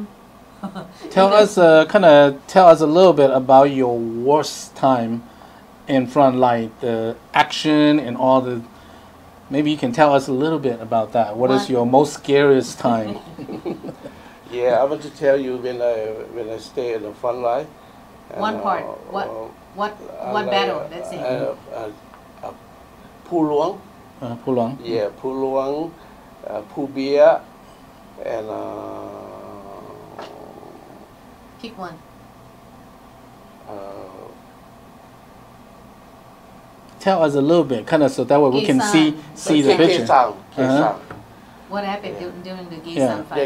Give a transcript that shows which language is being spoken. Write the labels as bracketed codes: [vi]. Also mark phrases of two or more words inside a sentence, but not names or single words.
[en] Tell us, tell us a little bit about your worst time in front, like the action and all the. Maybe you can tell us a little bit about that. What is your most scariest time? Yeah, I want to tell you when I stay in the front line. One part. What battle? Let's see. Pu Luang. Pu Luang. Yeah, Pu Luang, Pu Bia, and Pick one. Tell us a little bit, so that way we can see the picture. Kesang. What happened during the Gaysan fighting?